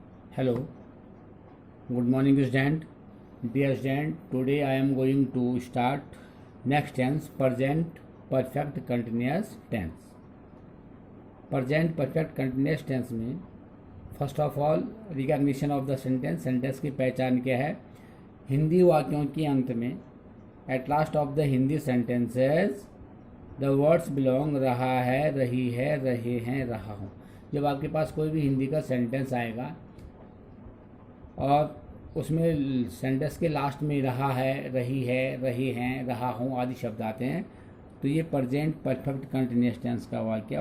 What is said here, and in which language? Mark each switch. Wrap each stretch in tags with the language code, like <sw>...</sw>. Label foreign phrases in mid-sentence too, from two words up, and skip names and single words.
<en>Hello, good morning student. Dear student, today I am going to start next tense present perfect continuous tense. Present perfect continuous tense में first of all recognition of the sentence,</en> <hi>सेंटेंस की पहचान क्या है. हिंदी वाक्यों के अंत में</hi> <en>at last of the Hindi sentences the words belong</en> <hi>रहा है, रही है, रहे हैं, रहा हूँ. जब आपके पास कोई भी हिंदी का सेंटेंस आएगा और उसमें सेंटेंस के लास्ट में रहा है, रही है, रहे हैं, रहा हूँ आदि शब्द आते हैं तो ये</hi> <en>present perfect continuous tense</en> <hi>का वाक्य है.</hi>